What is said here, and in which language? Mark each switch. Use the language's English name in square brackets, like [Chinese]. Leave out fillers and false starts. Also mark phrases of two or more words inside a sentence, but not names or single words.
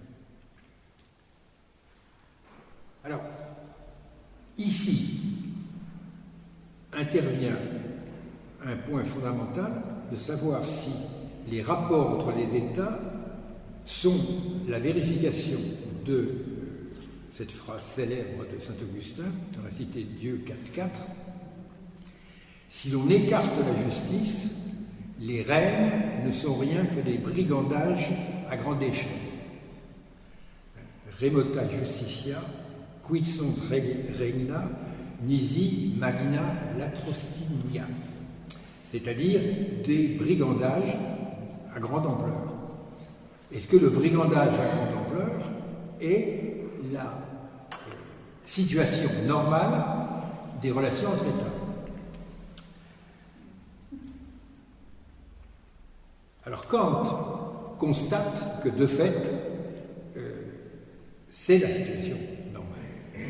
[French] Alors, ici intervient un point fondamental de savoir si les rapports entre les États sont la vérification de cette phrase célèbre de Saint-Augustin dans la Cité de Dieu 4.4. Si l'on écarte la justice, les reines ne sont rien que des brigandages à grande échelle. [Latin] Remota justitia, quid sunt regna, nisi magna latrostinia. [French] C'est-à-dire des brigandages à grande ampleur. Est-ce que le brigandage à grande ampleur est la situation normale des relations entre États? Alors Kant constate que de fait, c'est la situation normale.